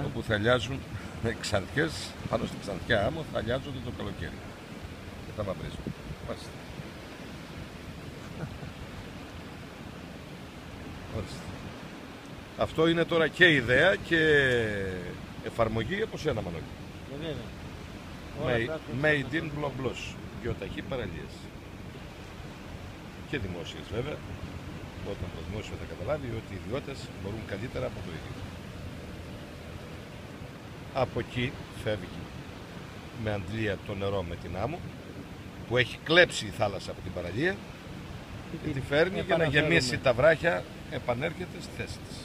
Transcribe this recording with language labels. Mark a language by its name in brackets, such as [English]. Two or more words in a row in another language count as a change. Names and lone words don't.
[Greek] όπου θα λιάζουν ξανθιές πάνω στην ξανθιά άμμο, θα λιάζονται το καλοκαίρι. Και θα μαυρίζουν. Μάλιστα. Μάλιστα. Αυτό είναι τώρα και ιδέα και εφαρμογή από σένα, Μανώλη. Βέβαια. [English] Made in Blos. [Greek] Γεωταχή παραλίες. Και δημόσιες βέβαια. Όταν το δημόσιο θα καταλάβει ότι οι ιδιώτες μπορούν καλύτερα από το ίδιο. Από εκεί φεύγει με αντλία το νερό με την άμμο που έχει κλέψει η θάλασσα από την παραλία και τη φέρνει για να γεμίσει τα βράχια, επανέρχεται στη θέση της.